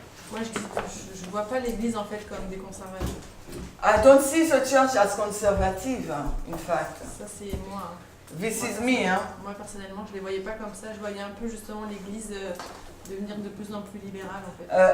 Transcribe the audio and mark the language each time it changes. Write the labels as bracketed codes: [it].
[fr] Moi, je vois pas l'Église en fait comme des conservateurs. [en] I don't see the church as conservative, in fact. [fr] Ça, c'est moi. [en] This is me, hein. [fr] Moi, personnellement, je les voyais pas comme ça. Je voyais un peu justement l'Église devenir de plus en plus libérale en fait.